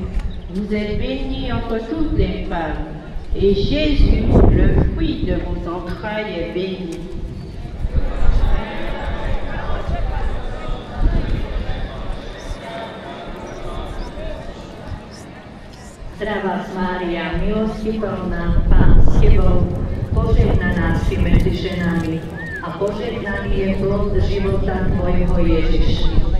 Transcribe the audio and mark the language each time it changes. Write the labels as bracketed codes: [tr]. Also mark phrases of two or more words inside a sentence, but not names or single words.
[fr] Vous êtes bénie entre toutes les femmes. Et Jésus, le fruit de vos entrailles, est béni. [sk] Zdravá Mária, milosti plná, Pán s Tebou, požehnaná si medzi ženami a požehnaný je plod života Tvojho Ježiš.